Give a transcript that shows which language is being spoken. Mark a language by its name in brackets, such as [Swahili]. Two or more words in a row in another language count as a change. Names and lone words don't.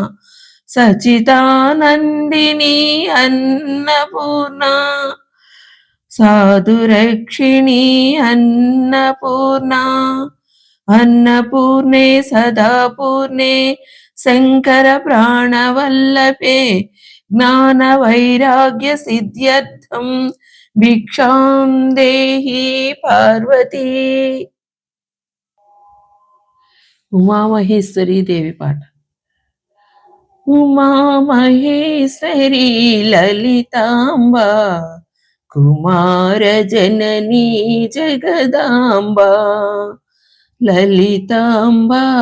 [Sanskrit] सचिदानन्दिनी अन्नपूर्णा साधुरक्षिणी अन्नपूर्णा अन्नपूर्णे सदापूर्णे शङ्कर प्राणवल्लभे ज्ञानवैराग्य सिद्ध्यर्थं भिक्षां देहि पार्वती. [Telugu] ఉమామహేశ్వరి దేవి పాట. ఉమామహేశ్వరి లలితాంబ కుమార జననీ జగదాంబ లలితాంబ